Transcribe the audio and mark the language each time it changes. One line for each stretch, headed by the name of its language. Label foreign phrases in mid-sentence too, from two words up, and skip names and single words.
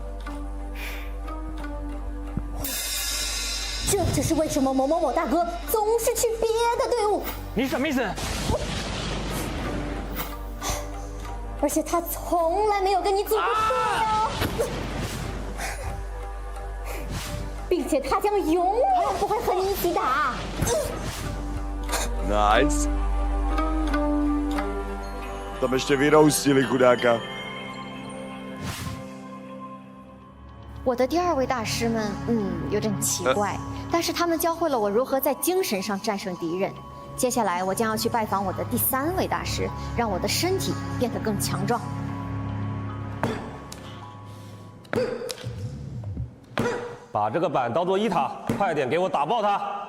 Chinese: 这就是为什么某某某大哥总是去别的队伍。你什么意思？而且他从来没有跟你组过队哦，并且他将永远不会和你一起打。
English: Nice.
Czech: Tam ještě vyroustili chudáka.
Chinese: 我的第2位大师们，有点奇怪，但是他们教会了我如何在精神上战胜敌人。接下来我将要去拜访我的第3位大师，让我的身体变得更强壮。把这个板当做1塔，快点给我打爆它！